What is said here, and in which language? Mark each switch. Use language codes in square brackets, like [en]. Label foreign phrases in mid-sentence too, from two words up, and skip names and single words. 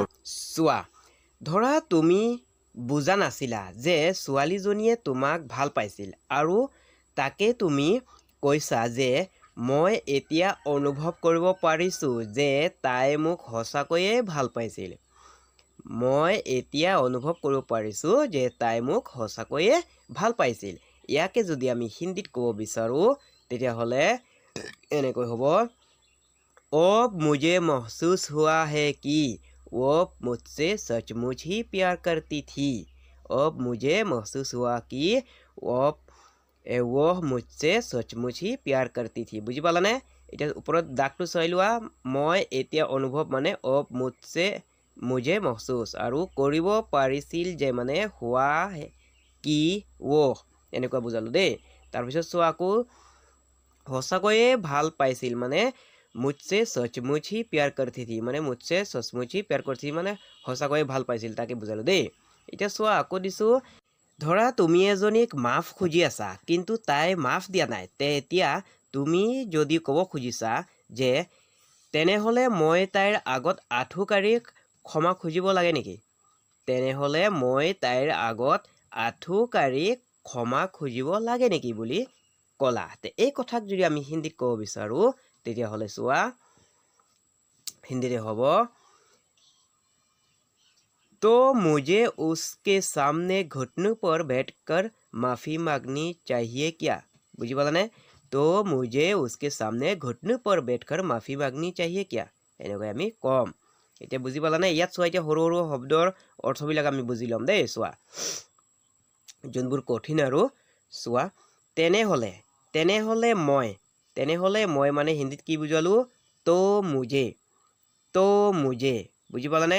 [as] চোৱা, ধৰা তুমি বুজা নাছিলা যে ছোৱালীজনীয়ে তোমাক ভাল পাইছিল আৰু তাকে তুমি কৈছা যে মই এতিয়া অনুভৱ কৰিব পাৰিছোঁ যে তাই মোক সঁচাকৈয়ে ভাল পাইছিল। মই এতিয়া অনুভৱ কৰিব পাৰিছোঁ যে তাই মোক সঁচাকৈয়ে ভাল পাইছিল। ইয়াকে যদি আমি হিন্দীত ক'ব বিচাৰোঁ তেতিয়াহ'লে এনেকৈ হ'ব, [hi] अब मुझे महसूस हुआ है कि वो मुझसे सचमुच ही प्यार करती थी। अब मुझे महसूस हुआ कि वो मुझसे सचमुच ही प्यार करती थी। [as] বুজি পালানে? এতিয়া ওপৰত দাগটো চাই লোৱা। মই এতিয়া অনুভৱ মানে [hi] अब मुझे महसूस [as] আৰু কৰিব পাৰিছিল যে মানে হোৱা কি वो এনেকুৱা বুজালোঁ দেই। তাৰপিছত চোৱা আকৌ সঁচাকৈয়ে ভাল পাইছিল মানে [hi] मुझसे सचमुच ही प्यार करती थी, [as] মানে [hi] मुझसे सचमुच ही प्यार करती थी [as] মানে সঁচাকৈয়ে ভাল পাইছিল, তাকে বুজালোঁ দেই। এতিয়া চোৱা আকৌ দিছোঁ, ধৰা তুমি এজনীক মাফ খুজি আছা কিন্তু তাই মাফ দিয়া নাই। এতিয়া তুমি যদি ক'ব খুজিছা যে তেনেহ'লে মই তাইৰ আগত আঁঠু কাঢ়ি ক্ষমা খুজিব লাগে নেকি? তেনেহ'লে মই তাইৰ আগত আঁঠু কাঢ়ি ক্ষমা খুজিব লাগে নেকি বুলি ক'লা। এই কথাক যদি আমি হিন্দীত ক'ব বিচাৰোঁ তেতিয়াহ'লে চোৱা হিন্দীৰে হ'ব, [hi] तो मुझे उसके सामने घुटनों पर बैठकर माफ़ी मांगनी चाहिए क्या? [as] বুজি পালানে? [hi] तो मुझे उसके सामने घुटनों पर बैठकर माफ़ी मांगनी चाहिए क्या? [as] এনেকৈ আমি ক'ম। এতিয়া বুজি পালানে? ইয়াত চোৱা, এতিয়া সৰু সৰু শব্দৰ অৰ্থবিলাক আমি বুজি ল'ম দেই। চোৱা যোনবোৰ কঠিন আৰু চোৱা, তেনেহ'লে তেনেহ'লে মই মানে হিন্দীত কি বুজালোঁ? [hi] तो मुझे [as] বুজি পালানে?